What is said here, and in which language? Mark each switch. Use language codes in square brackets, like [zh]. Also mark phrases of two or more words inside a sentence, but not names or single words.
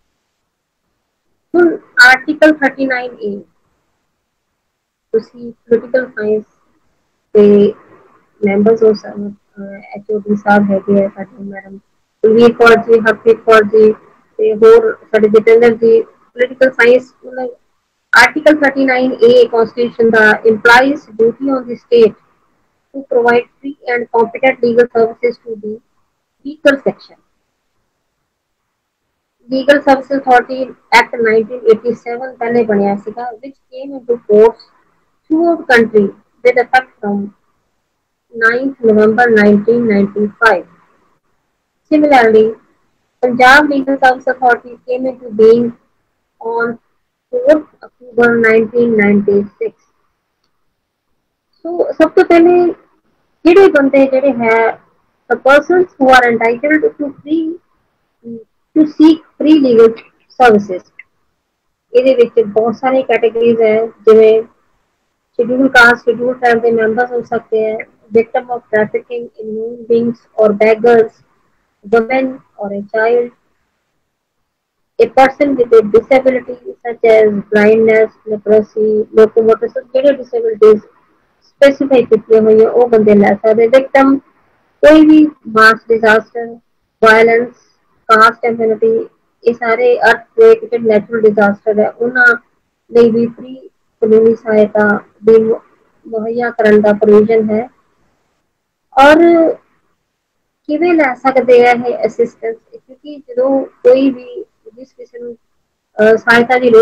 [pa] ਹੁਣ ਆਰਟੀਕਲ 39A ਤੁਸੀਂ [en] political science [pa] ਤੇ ਮੈਂਬਰਸ ਹੋ ਐਚਓਡੀ ਸਾਹਿਬ ਹੈਗੇ ਆ ਸਾਡੇ ਮੈਡਮ ਕੁਲਵੀਰ ਕੌਰ ਜੀ, ਹਰਪ੍ਰੀਤ ਕੌਰ ਜੀ ਤੇ ਹੋਰ ਸਾਡੇ ਜਤਿੰਦਰ ਜੀ, [en] political science [pa] ਮਤਲਬ [en] Article 39A Constitution implies duty on the state to provide free and competent legal services to the weaker section. [pa] Legal Services Authority Act 1987 ਪਹਿਲੇ ਬਣਿਆ ਸੀਗਾ, [en] which came into force throughout country with effect from 9th November 1995. Similarly, Punjab Legal Services Authority came into being on 4th October 1996. So [pa] ਸਬ ਤੋ ਪਹਿਲੇ ਜਿਹੜੇ ਬੰਦੇ ਜਿਹੜੇ ਹੈ [en] the persons who are entitled to seek free legal services, [pa] ਇਹਦੇ ਵਿੱਚ ਬਹੁਤ ਸਾਰੇ ਕੈਟਾਗਰੀਜ਼ ਹੈ, ਜਿਵੇਂ [en] schedule caste schedule tribe [pa] ਦੇ ਮੈਂਬਰਸ ਹੋ ਸਕਦੇ हैं, [en] victim of trafficking in human beings or beggars, women or a child, a person with a disability such as blindness, leprosy, locomotor, [pa] ਜਿਹੜੇ [en] disabilities specify [pa] ਕੀਤੀਆਂ ਹੋਈਆਂ ਉਹ ਬੰਦੇ ਲੈ ਸਕਦੇ। [en] victim ਕੋਈ ਵੀ mass disaster, violence, caste immunity, [pa] ਇਹ ਸਾਰੇ earthquake ਤੇ [en] natural disaster [pa] ਹੈ, ਉਹਨਾਂ ਲਈ ਵੀ free ਕਾਨੂੰਨੀ ਸਹਾਇਤਾ ਦੀ ਮੁਹੱਈਆ ਕਰਨ ਦਾ ਪ੍ਰੋਵੀਜ਼ਨ ਹੈ। ਔਰ ਕਿਵੇਂ ਲੈ ਸਕਦੇ ਆ ਇਹ ਅਸਿਸਟੈਂਸ, ਕਿਉਂਕਿ ਜਦੋਂ ਕੋਈ ਵੀ ਜਿਸ ਕਿਸੇ ਨੂੰ ਸਹਾਇਤਾ ਦੀ ਲੋੜ